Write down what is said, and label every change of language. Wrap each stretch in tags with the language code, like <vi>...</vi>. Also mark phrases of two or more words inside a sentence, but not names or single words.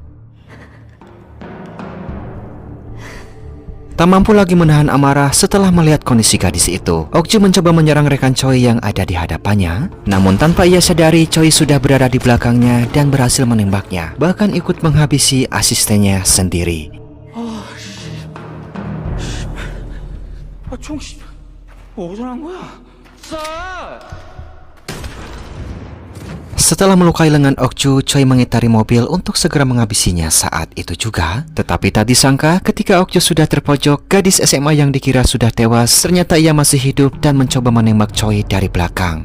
<id>Tak mampu lagi menahan amarah setelah melihat kondisi gadis itu, Okju mencoba menyerang rekan Choi yang ada di hadapannya. Namun tanpa ia sadari, Choi sudah berada di belakangnya dan berhasil menembaknya, bahkan ikut menghabisi asistennya sendiri.</id> <ko>어디서 난 거야?</ko> <id>Setelah melukai lengan Okju, Choi mengitari mobil untuk segera menghabisinya saat itu juga. Tetapi tak disangka ketika Okju sudah terpojok, gadis SMA yang dikira sudah tewas ternyata ia masih hidup dan mencoba menembak Choi dari belakang.</id>